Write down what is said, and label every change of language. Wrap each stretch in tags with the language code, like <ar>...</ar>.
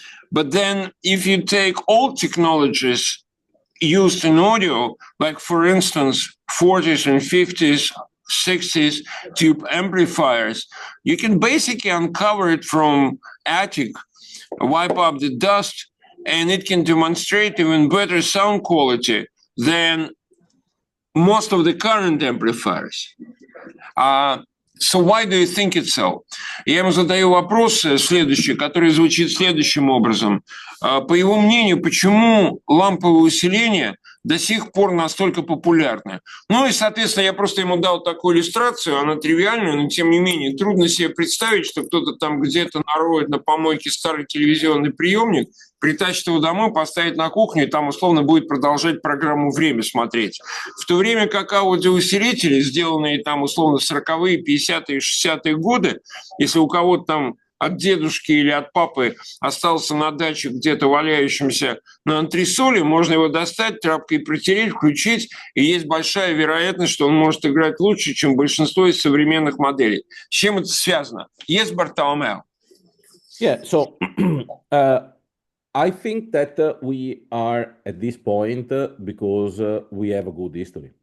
<en>But then if you take old technologies used in audio, like for instance, 40s and 50s, 60s tube amplifiers, you can basically uncover it from attic, wipe up the dust, and it can demonstrate even better sound quality than most of the current amplifiers. So why do you think it's so?</en> <ru>Я ему задаю вопрос следующий, который звучит следующим образом. По его мнению, почему ламповое усиление до сих пор настолько популярны? Ну и, соответственно, я просто ему дал такую иллюстрацию, она тривиальная, но тем не менее трудно себе представить, что кто-то там где-то нароет на помойке старый телевизионный приемник, притащит его домой, поставит на кухню и там условно будет продолжать программу «Время» смотреть. В то время как аудиоусилители, сделанные там условно в 40-е, 50-е, 60-е годы, если у кого-то там от дедушки или от папы остался на даче где-то валяющимся на антресоле, можно его достать, тряпкой протереть, включить, и есть большая вероятность, что он может играть лучше, чем большинство из современных моделей. С чем это связано?</ru> <en>Yes,</en> <ru>Bartolomeo?</ru> <en>Yeah, so I think that we are at this point because we have a good history.</en>